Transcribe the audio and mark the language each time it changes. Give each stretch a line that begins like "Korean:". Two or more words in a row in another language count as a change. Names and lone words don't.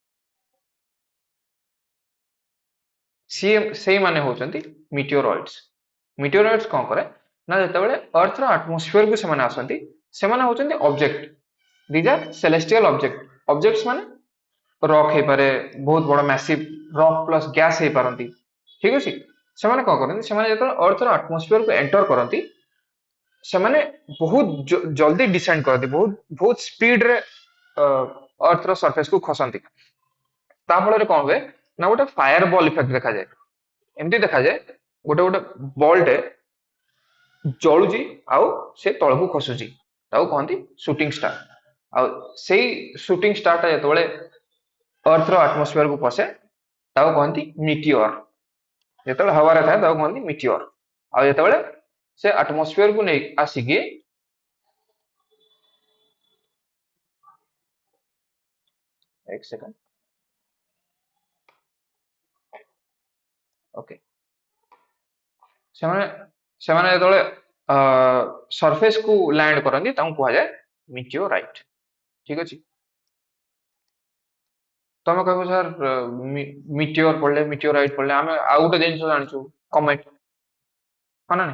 Odia: ସିଏ ସେଇମାନେ ହଉଛନ୍ତି ମିଟିଓରଏଡ୍ସ ମିଟିଓରଏଡ୍ସ କଣ କରେ ନା ଯେତେବେଳେ अर्थ ର ଆଟମୋସ୍ଫିୟର କୁ ସେମାନେ ଆସନ୍ତି ସେମାନେ ହଉଛନ୍ତି ଅବଜେକ୍ଟ
English: these are celestial object objects
Odia: ମାନେ ରକ୍ ହେଇପାରେ ବହୁତ ବଡ
English: massive rock plus gas
Odia: ହେଇପାରନ୍ତି ଠିକ ଅଛି ସେମାନେ କଣ କରନ୍ତି ସେମାନେ ଯେତେବେଳେ अर्थ ର ଆଟମୋସ୍ଫିୟର କୁ ଏଣ୍ଟର କରନ୍ତି ସେମାନେ ବହୁତ ଜଲ୍ଦି ଡିସେଣ୍ଡ କରନ୍ତି ବହୁତ ବହୁତ ସ୍ପିଡ ରେ अर्थ ର सरफेस को खसନ୍ତି ତା ଫଳରେ କଣ ହୁଏ ନା ଗୋଟେ
English: fire ball effect
Odia: ଦେଖାଯାଏ ଏମିତି ଦେଖାଯାଏ ଗୋଟେ ଗୋଟେ ବଲଟେ ଜଳୁଛି ଆଉ ସେ ତଳକୁ ଖସୁଛି ତାକୁ କହନ୍ତି ସୁଟିଂ ଷ୍ଟାର ଆଉ ସେଇ
English: shooting star
Odia: ଯେତେବେଳେ अर्थ ର ଆଟମୋସ୍ଫିୟର କୁ ପଶେ ତାକୁ କହନ୍ତି ମିଟିଅର ଯେତେବେଳେ ହାୱାରେ ଥାଏ ତାକୁ କହନ୍ତି ମିଟିଅର ଆଉ ଯେତେବେଳେ ସେ ଆଟମୋସ୍ଫିୟର କୁ ନେଇ ଆସିକି
Hindi: एक सेकंड ओके
Odia: ସେମାନେ ସେମାନେ ଯେତେବେଳେ ସରଫେସ୍ କୁ ଲ୍ୟାଣ୍ଡ କରନ୍ତି ତାଙ୍କୁ କୁହାଯାଏ ମିଟିଓରାଇଟ୍। ଠିକ ଅଛି। ତମେ କହିବ ସାର୍ ମିଟିଓର ପଢିଲେ ମିଟିଓରାଇଟ୍ ପଢିଲେ ଆମେ ଆଉ ଗୋଟେ ଜିନିଷ ଜାଣିଛୁ କମେଟ୍, ହଁ ନା ନାଇଁ?